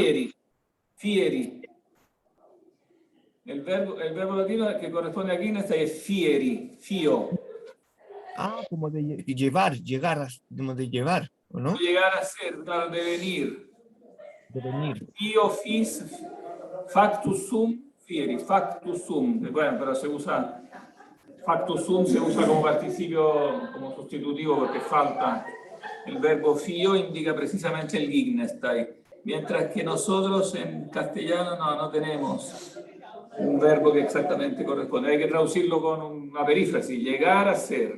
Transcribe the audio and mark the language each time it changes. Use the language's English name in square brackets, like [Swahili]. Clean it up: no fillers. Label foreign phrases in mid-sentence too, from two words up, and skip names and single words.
[Spanish] Fieri. El verbo latino que corresponde a Wittgenstein es [Latin] fieri, fio. [Spanish] Ah, como de llevar, como de llevar. ¿o no? Llegar a ser, claro, devenir. Devenir. [Latin] Io fis factus sum fieris, factus sum. [Spanish] Bueno, pero se usa, [Latin] factus sum [Spanish] se usa como participio, como sustitutivo porque falta el verbo fio, indica precisamente el gignastai. Mientras que nosotros en castellano no tenemos un verbo que exactamente corresponde. Hay que traducirlo con una perífrasis, llegar a ser.